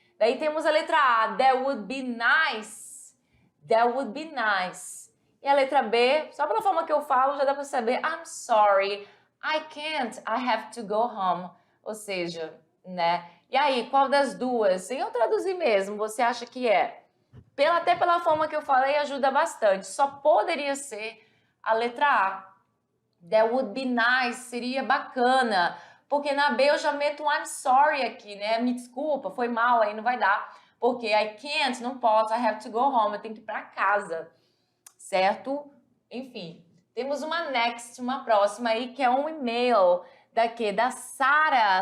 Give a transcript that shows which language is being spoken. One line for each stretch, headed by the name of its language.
Portuguese: Daí temos a letra A,
English: that would be nice. That would be nice.
Portuguese: E a letra B, só pela forma que eu falo, já dá para saber,
English: I'm sorry, I can't, I have to go home.
Portuguese: Ou seja, né? E aí, qual das duas? Sem eu traduzir mesmo, você acha que é? Até pela forma que eu falei, ajuda bastante. Só poderia ser a letra A.
English: That would be nice,
Portuguese: seria bacana. Porque na B eu já meto um
English: I'm sorry
Portuguese: aqui, né? Me desculpa, foi mal, aí não vai dar. Porque
English: I can't,
Portuguese: não posso,
English: I have to go home,
Portuguese: eu tenho que ir para casa. Certo? Enfim, temos uma next, uma próxima aí, que é um e-mail da Sara.